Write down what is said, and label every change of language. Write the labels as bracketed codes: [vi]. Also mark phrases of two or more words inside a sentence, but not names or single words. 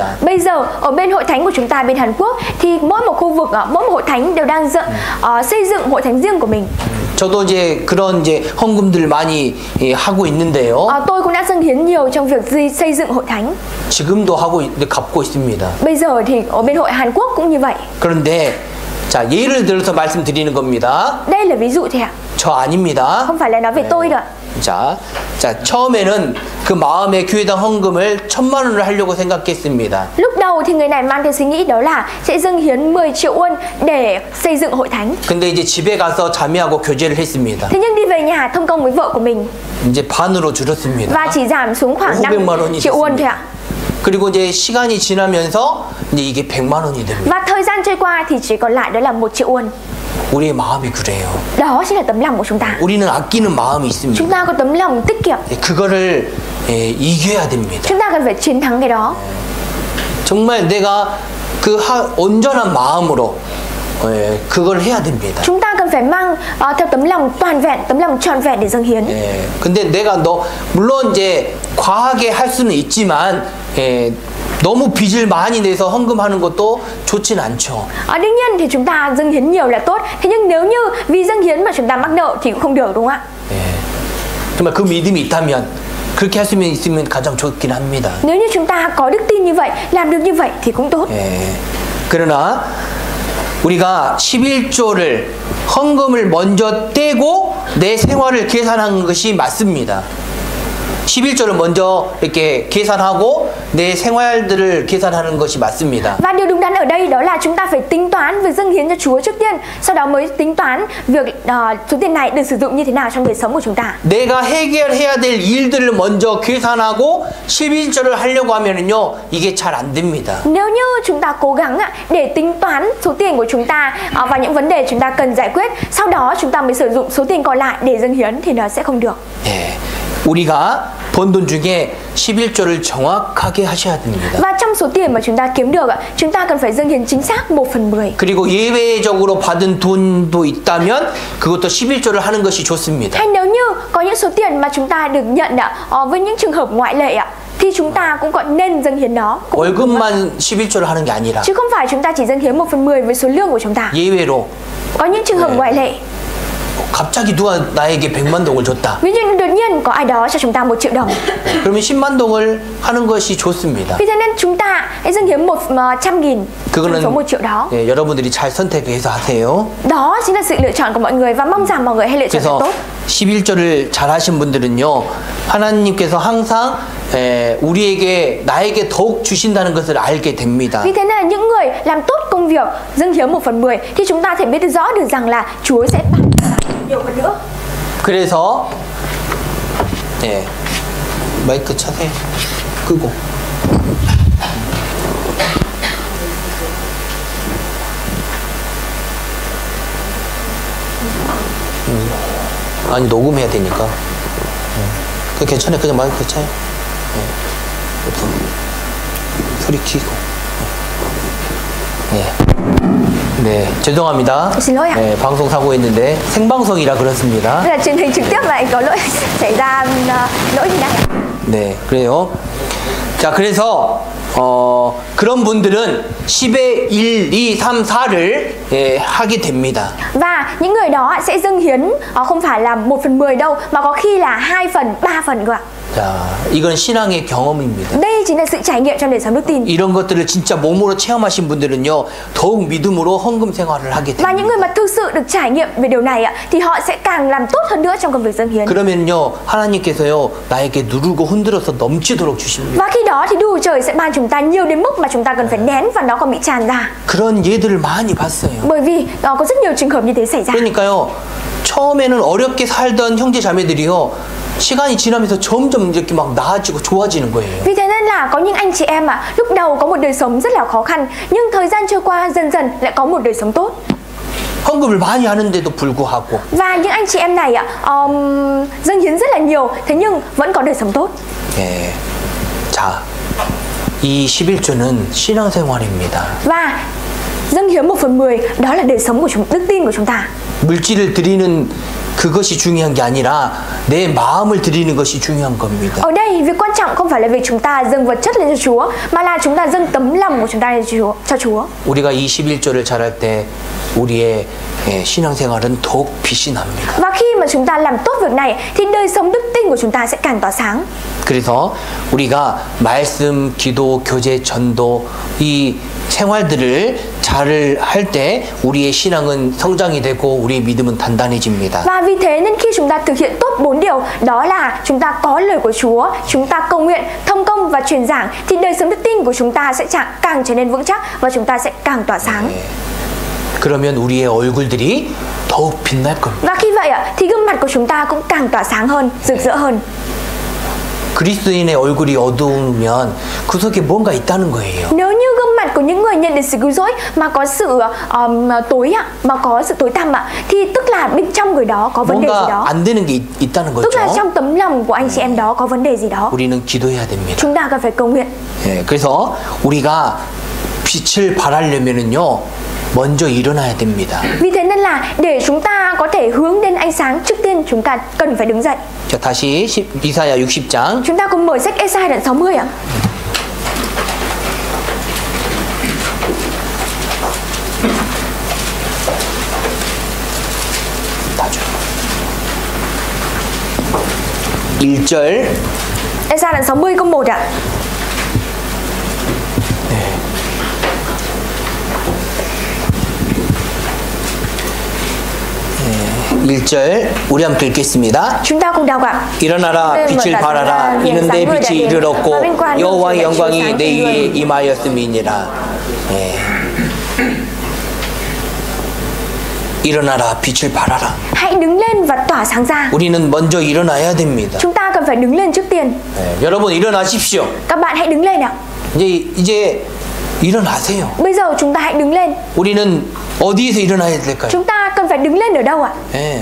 [vi] Bây giờ ở bên hội thánh của chúng ta bên Hàn Quốc thì mỗi một khu vực, mỗi một hội thánh đều đang xây dựng hội thánh riêng của mình. [ko] 저도 이제 그런 이제 헌금들 많이 하고 있는데요. [vi] Tôi cũng đã dâng hiến nhiều trong việc xây dựng hội thánh. [ko] 지금도 하고 갚고 있습니다. [vi] Bây giờ thì ở bên hội Hàn Quốc cũng như vậy. [ko] 그런데 자, 예를 들어서 말씀드리는 겁니다. [vi] Đây là ví dụ thôi ạ, [ko] 저 아닙니다. [vi] không phải là nói về tôi đâu ạ. [ko] 자, 처음에는 그 마음의 교회당 헌금을 1,000만 원을 하려고 생각했습니다. [vi] Lúc đầu thì người này mang theo suy nghĩ đó là sẽ dâng hiến 10 triệu won để xây dựng hội thánh. [ko] 근데 이제 집에 가서 자매하고 교제를 했습니다. [vi] Thế nhưng đi về nhà thông công với vợ của mình [ko] 이제 반으로 줄었습니다. [vi] và chỉ giảm xuống khoảng 5 [ko] 500만 원이 [vi] triệu won thôi ạ. [ko] 그리고 이제 시간이 지나면서 이제 이게 100만 원이 됩니다. [vi] Và thời gian trôi qua thì chỉ còn lại đó là 1 triệu won. [ko] 우리의 마음이 그래요. [vi] Đó chính là tấm lòng của chúng ta. [ko] 우리는 아끼는 마음이 있습니다. [vi] Chúng ta có tấm lòng tiết kiệm. [ko] 그거를 이겨야 됩니다. [vi] Chúng ta cần phải chiến thắng cái đó. [ko] 정말 내가 그 온전한 마음으로 그걸 해야 됩니다. [vi] Chúng ta cần phải mang theo tấm lòng toàn vẹn, tấm lòng trọn vẹn để dâng hiến. [ko] 근데 내가 물론 이제 과하게 할 수는 있지만 너무 빚을 많이 내서 헌금하는 것도 좋진 않죠. [vi] Đương nhiên thì chúng ta dâng hiến nhiều là tốt. Thế nhưng nếu như vì dâng hiến mà chúng ta mắc nợ thì cũng không được đúng không ạ? [ko] 정말 그 믿음이 있다면 그렇게 할 수 있으면 가장 좋긴 합니다. [vi] Nếu như chúng ta có đức tin như vậy, làm được như vậy thì cũng tốt. [ko] 그러나 우리가 11조를 헌금을 먼저 떼고 내 생활을 계산한 것이 맞습니다. 11조를 먼저 이렇게 계산하고 내 생활들을 계산하는 것이 맞습니다. [vi] Và điều đúng đắn ở đây đó là chúng ta phải tính toán việc dâng hiến cho Chúa trước tiên, sau đó mới tính toán việc số tiền này được sử dụng như thế nào trong đời sống của chúng ta. [ko] 내가 해결해야 될 일들을 먼저 계산하고 11조를 하려고 하면은요, 이게 잘 안 됩니다. [vi] Nếu như chúng ta cố gắng để tính toán số tiền của chúng ta và những vấn đề chúng ta cần giải quyết, sau đó chúng ta mới sử dụng số tiền còn lại để dâng hiến thì nó sẽ không được. [ko] 우리가 번 돈 중에 11조를 정확하게 하셔야 됩니다. [vi] Và trong số tiền mà chúng ta kiếm được, chúng ta cần phải dâng hiến chính xác 1/10. [ko] 그리고 예외적으로 받은 돈도 있다면 그것도 11조를 하는 것이 좋습니다. [vi] Hay nếu như có những số tiền mà chúng ta được nhận với những trường hợp ngoại lệ thì chúng ta cũng còn nên dâng hiến nó. [ko] 월급만 11조를 하는 게 아니라 [vi] Chứ không phải chúng ta chỉ dâng hiến 1/10 với số lương của chúng ta. [ko] 예외로 [vi] Có những trường hợp ngoại lệ. [ko] 갑자기 누가 나에게 100만 동을 줬다. [vi] Ví dụ như đột nhiên có ai đó cho chúng ta 1 triệu đồng. [ko] 그러면 10만 동을 하는 것이 좋습니다. [vi] Vì thế nên chúng ta hãy dâng hiến 100.000 trong số 1 triệu đó. [ko] 여러분들이 잘 선택해서 하세요. [vi] Đó chính là sự lựa chọn của mọi người và mong rằng mọi người hãy lựa chọn thật [ko] 그래서 [vi] tốt. [ko] 11조를 잘 하신 분들은요, 하나님께서 항상 우리에게 나에게 더욱 주신다는 것을 알게 됩니다. [vi] Vì thế nên là những người làm tốt công việc dâng hiến 1/10 thì chúng ta thể biết rõ được rằng là Chúa sẽ ban nhiều hơn nữa. [ko] 그래서 마이크 차세요. 끄고. 아니 녹음해야 되니까. 그 괜찮아요. 그냥 마이크 차요. 소리 키고. 네, 죄송합니다. [vi] Xin lỗi ạ. [ko] 방송 사고했는데 생방송이라 그렇습니다. [vi] Đây là truyền hình trực tiếp lại có lỗi xảy ra lỗi gì đây? [ko] 네, 그래요. 자, 그래서 그런 분들은 10의 1, 2, 3, 4를 하게 됩니다. [vi] Và những người đó sẽ dâng hiến không phải là 1/10 đâu, mà có khi là 2 phần, 3 phần cơ ạ. [ko] 자, 이건 신앙의 경험입니다. [vi] Đây chính là sự trải nghiệm trong đời sống đức tin. [ko] 이런 것들을 진짜 몸으로 체험하신 분들은요, 더욱 믿음으로 헌금 생활을 하게 [vi] Và [ko] 됩니다. [vi] những người mà thực sự được trải nghiệm về điều này ạ, thì họ sẽ càng làm tốt hơn nữa trong công việc dâng hiến. [ko] 그러면요, 하나님께서요, 나에게 누르고 흔들어서 넘치도록 주십니다. [vi] Và khi đó thì Đức Chúa Trời sẽ ban chúng ta nhiều đến mức mà chúng ta cần phải nén và nó còn bị tràn ra. [ko] 그런 예들을 많이 봤어요. [vi] Bởi vì có rất nhiều trường hợp như thế xảy ra. [ko] 그러니까요, 처음에는 어렵게 살던 형제 자매들이요, 시간이 지나면서 점점 이렇게 막 나아지고 좋아지는 거예요. [vi] Vì thế nên là có những anh chị em lúc đầu có một đời sống rất là khó khăn, nhưng thời gian trôi qua dần dần lại có một đời sống tốt. [ko] 헌금을 많이 하는데도 불구하고. [vi] Và những anh chị em này dâng hiến rất là nhiều, thế nhưng vẫn có đời sống tốt. [ko] 예. 자, 이 11조는 신앙생활입니다. [vi] Và dâng hiến 1/10 đó là đời sống của đức tin của chúng ta. [ko] 물질을 드리는 그것이 중요한 게 아니라 내 마음을 드리는 것이 중요한 겁니다. [vi] Ở đây việc quan trọng không phải là việc chúng ta dâng vật chất lên cho Chúa, mà là chúng ta dâng tấm lòng của chúng ta lên cho Chúa. [ko] 우리가 이 11조를 잘할 때 우리의 신앙생활은 더욱 빛이 납니다. [vi] Và khi mà chúng ta làm tốt việc này thì đời sống đức tin của chúng ta sẽ càng tỏa sáng. [ko] 그래서 우리가 말씀, 기도, 교제, 전도 이 생활들을 잘 할 때 우리의 신앙은 성장이 되고 우리의 믿음은 단단해집니다. [vi] Và vì thế nên khi chúng ta thực hiện tốt 4 điều, đó là chúng ta có lời của Chúa, chúng ta cầu nguyện, thông công và truyền giảng, thì đời sống đức tin của chúng ta sẽ càng trở nên vững chắc và chúng ta sẽ càng tỏa sáng. [ko] 그러면 우리의 얼굴들이 더욱 빛날 겁니다. [vi] Và khi vậy thì gương mặt của chúng ta cũng càng tỏa sáng hơn, rực rỡ hơn. [ko] 그리스도인의 얼굴이 어두우면 그 속에 뭔가 있다는 거예요. [vi] Nếu như gương mặt của những người nhận được sự cứu rỗi mà có sự tối mà có sự tối tăm thì tức là bên trong người đó có vấn đề gì [ko] 뭔가 [vi] đó. [ko] 안 되는 게 있다는 [vi] Tức là [ko] 거죠. [vi] trong tấm lòng của anh chị em đó có vấn đề gì đó. [ko] 우리는 기도해야 됩니다. [vi] Chúng ta cần phải cầu nguyện. [ko] 예, 그래서 우리가 빛을 발하려면은요, 먼저 일어나야 됩니다. [vi] Vì thế nên là để chúng ta có thể hướng đến ánh sáng, trước tiên chúng ta cần phải đứng dậy. [ko] 자, 다시 이사야 60장. [vi] Chúng ta cùng mở sách Ê-sai đoạn 60 ạ. [ko] 놔줘. 1절. [vi] Ê-sai đoạn 60 câu 1 ạ. [ko] 1절 우리 함께 읽겠습니다. [vi] Chúng ta cùng đọc ạ. [ko] 일어나라 빛을 발하라 이는 내 빛이 이르렀고 여호와의 영광이 내 위에 임하였음이니라. 예. 일어나라 빛을 발하라. [vi] Hãy đứng lên và tỏa sáng ra. [ko] 우리는 먼저 일어나야 됩니다. [vi] Chúng ta cần phải đứng lên trước tiên. [ko] 예. 여러분 일어나십시오. [vi] Các bạn hãy đứng lên ạ. [ko] 이제 일어나세요. [vi] Bây giờ chúng ta hãy đứng lên. [ko] 우리는 어디에서 일어나야 될까요? [vi] Chúng ta cần phải đứng lên ở đâu ạ? [ko] 예.